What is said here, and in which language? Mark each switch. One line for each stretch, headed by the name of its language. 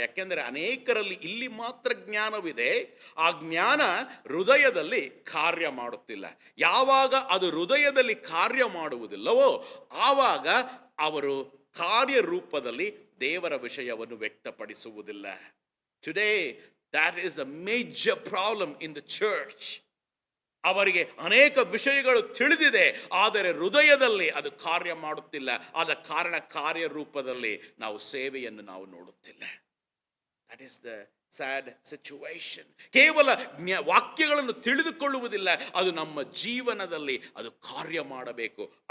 Kannada: ಯಾಕೆಂದರೆ ಅನೇಕರಲ್ಲಿ ಇಲ್ಲಿ ಮಾತ್ರ ಜ್ಞಾನವಿದೆ, ಆ ಜ್ಞಾನ ಹೃದಯದಲ್ಲಿ ಕಾರ್ಯ ಮಾಡುತ್ತಿಲ್ಲ. ಯಾವಾಗ ಅದು ಹೃದಯದಲ್ಲಿ ಕಾರ್ಯ ಮಾಡುವುದಿಲ್ಲವೋ ಆವಾಗ ಅವರು ಕಾರ್ಯರೂಪದಲ್ಲಿ ದೇವರ ವಿಷಯವನ್ನು ವ್ಯಕ್ತಪಡಿಸುವುದಿಲ್ಲ.
English: Today that is a major problem in the church.
Kannada: ಅವರಿಗೆ ಅನೇಕ ವಿಷಯಗಳು ತಿಳಿದಿದೆ, ಆದರೆ ಹೃದಯದಲ್ಲಿ ಅದು ಕಾರ್ಯ ಮಾಡುತ್ತಿಲ್ಲ. ಆದ ಕಾರಣ ಕಾರ್ಯರೂಪದಲ್ಲಿ ನಾವು ಸೇವೆಯನ್ನು ನಾವು ನೋಡುತ್ತಿಲ್ಲ.
English: That is the sad situation.
Kannada: ಕೇವಲ ವಾಕ್ಯಗಳನ್ನು ತಿಳಿದುಕೊಳ್ಳುವುದಿಲ್ಲ, ಅದು ನಮ್ಮ ಜೀವನದಲ್ಲಿ ಅದು ಕಾರ್ಯ ಮಾಡಬೇಕು.